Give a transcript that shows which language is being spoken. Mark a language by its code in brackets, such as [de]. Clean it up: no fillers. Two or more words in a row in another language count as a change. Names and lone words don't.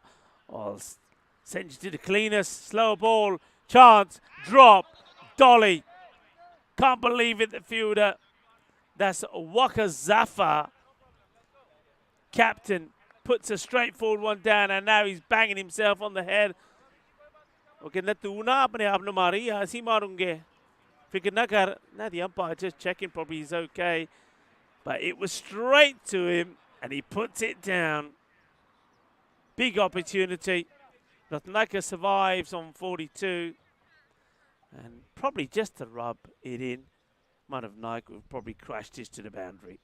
[en] I'll send you to the cleanest. Slow ball, chance, drop, dolly. Can't believe it, the fielder. That's Waka Zafar. Captain puts a straightforward one down, and now he's banging himself on the head. [pa] Okay, نہ توں نہ اپنے آپ نوں ماری، اسیں مارانگے. فکر نہ کر. [en] Now the umpire just checking, probably he's okay. But it was straight to him, and he puts it down. Big opportunity. Ratnaika survives on 42. And probably just to rub it in, might have Nike would probably crashed this to the boundary.